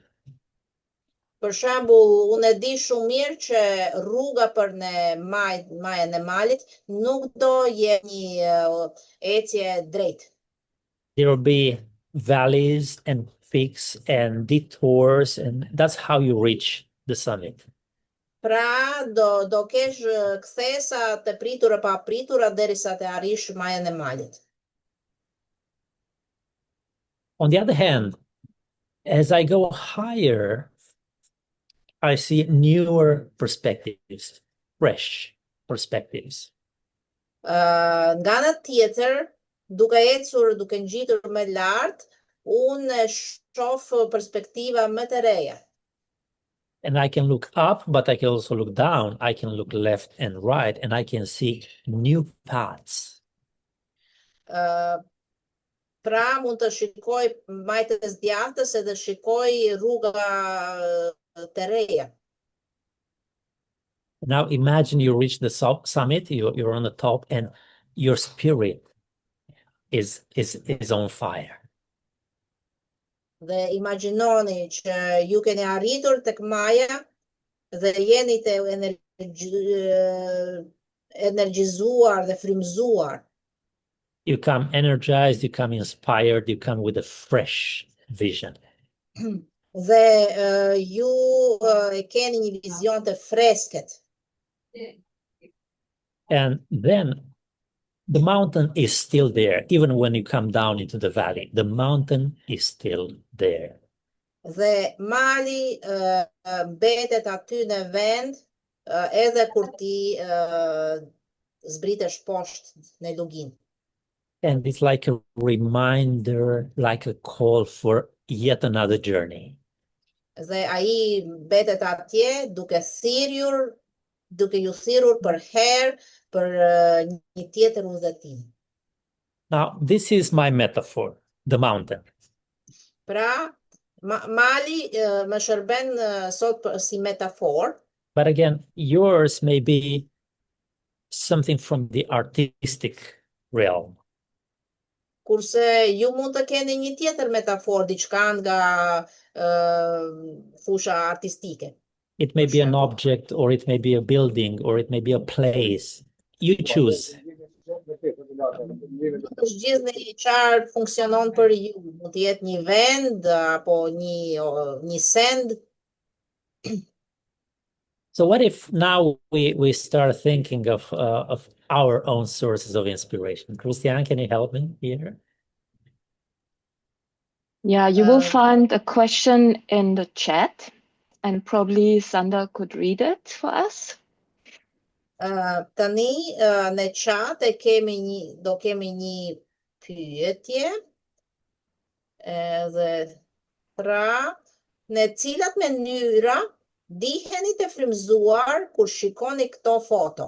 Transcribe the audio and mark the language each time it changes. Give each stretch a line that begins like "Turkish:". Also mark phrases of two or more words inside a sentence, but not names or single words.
Albanian: Për shembull, unë e di shumë mirë që rruga për në majën e malit nuk do jetë një ecje drejt.
English: There will be valleys and peaks and detours, and that's how you reach the summit.
Albanian: Pra, do kesh kthesa të pritura pa pritura derisa të arrish majën e malit.
English: On the other hand, as I go higher, I see newer perspectives, fresh perspectives.
Albanian: Nga ana tjetër, duke ecur, duke ngjitur më lart, unë shoh perspektiva më të reja.
English: And I can look up, but I can also look down. I can look left and right, and I can see new paths.
Albanian: Pra mund të shikoj majtës djathtës edhe shikoj rruga të reja.
English: Now imagine you reach the summit, you're on the top, and your spirit is on fire.
Albanian: Dhe imagjinoni që ju keni arritur tek maja dhe jeni të energjizuar dhe frymëzuar.
English: You come energized, you come inspired, you come with a fresh vision.
Albanian: Dhe ju keni një vizion të freskët.
English: And then the mountain is still there, even when you come down into the valley. The mountain is still there.
Albanian: Dhe mali mbetet aty në vend edhe kur ti zbritesh poshtë në lugin.
English: And it's like a reminder, like a call for yet another journey.
Albanian: Dhe ai mbetet atje duke ju thirrur për herë për një tjetër udhëtim.
English: Now, this is my metaphor, the mountain.
Albanian: Pra, mali më shërben sot si metafor.
English: But again, yours may be something from the artistic realm.
Albanian: Kurse ju mund të keni një tjetër metafor, diçka nga fusha artistike.
English: It may be an object, or it may be a building, or it may be a place. You choose.
Albanian: Zgjidhni çfarë funksionon për ju. Mund të jetë një vend apo një send.
English: So what if now we start thinking of our own sources of inspiration? Christiane, can you help me here? Yeah, you will find a question in the chat, and probably Sander could read it for us.
Albanian: Tani në chat do kemi një pyetje. Edhe pra, në cilat mënyra diheni të frymëzuar kur shikoni këto foto?